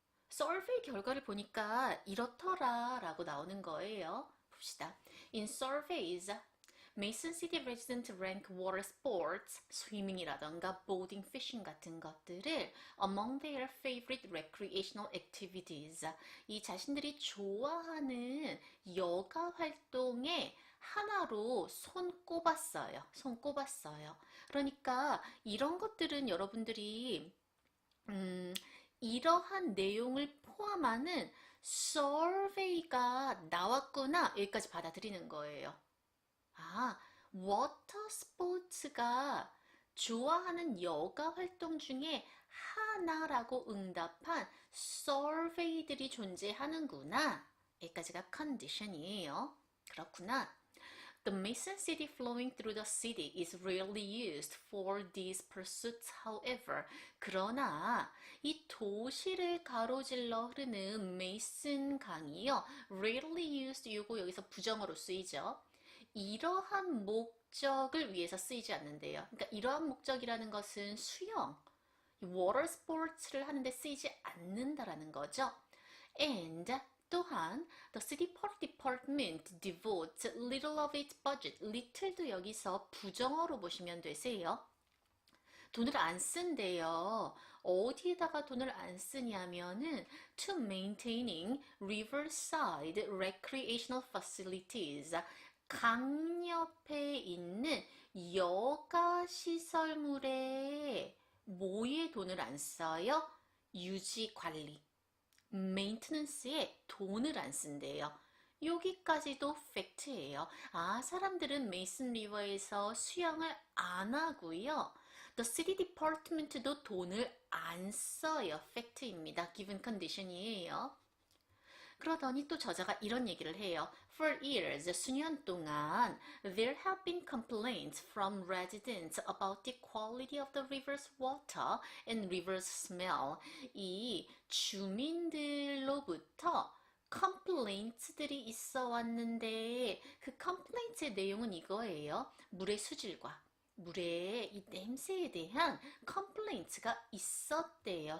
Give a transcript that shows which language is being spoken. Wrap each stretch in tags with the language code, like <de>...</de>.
<ko>survey 결과를 보니까 이렇더라 라고 나오는 거예요. 봅시다.</ko> <en>In surveys, Mason City residents rank water sports,</en> <ko>스위밍이라던가</ko> <en>boating, fishing</en> <ko>같은 것들을</ko> <en>among their favorite recreational activities.</en> <ko>이 자신들이 좋아하는 여가 활동의 하나로 손꼽았어요. 그러니까 이런 것들은 여러분들이 이러한 내용을 포함하는 survey가 나왔구나 여기까지 받아들이는 거예요. 아, 워터 스포츠가 좋아하는 여가 활동 중에 하나라고 응답한 survey들이 존재하는구나. 여기까지가 컨디션이에요. 그렇구나.</ko> <en>The Mason City flowing through the city is rarely used for these pursuits, however.</en> <ko>그러나 이 도시를 가로질러 흐르는 메이슨 강이요. rarely used 이거 여기서 부정어로 쓰이죠. 이러한 목적을 위해서 쓰이지 않는데요. 그러니까 이러한 목적이라는 것은 수영, 워터 스포츠를 하는데 쓰이지 않는다라는 거죠.</ko> <en>And</en> <ko>또한</ko> <en>the city park department devotes little of its budget.</en> <ko>little도 여기서 부정어로 보시면 되세요. 돈을 안 쓴대요. 어디에다가 돈을 안 쓰냐면은</ko> <en>to maintaining riverside recreational facilities.</en> <ko>강 옆에 있는 여가 시설물에 뭐에 돈을 안 써요? 유지 관리. 메인테넌스에 돈을 안 쓴대요. 여기까지도 팩트예요. 아, 사람들은 메이슨 리버에서 수영을 안 하고요. The City Department도 돈을 안 써요. 팩트입니다. Given condition이에요. 그러더니 또 저자가 이런 얘기를 해요.</ko> <en>For years,</en> <ko>수년 동안,</ko> <en>there have been complaints from residents about the quality of the river's water and river's smell.</en> <ko>이 주민들로부터 complaints들이 있어 왔는데 그 complaints의 내용은 이거예요. 물의 수질과 물의 이 냄새에 대한 complaints가 있었대요.</ko>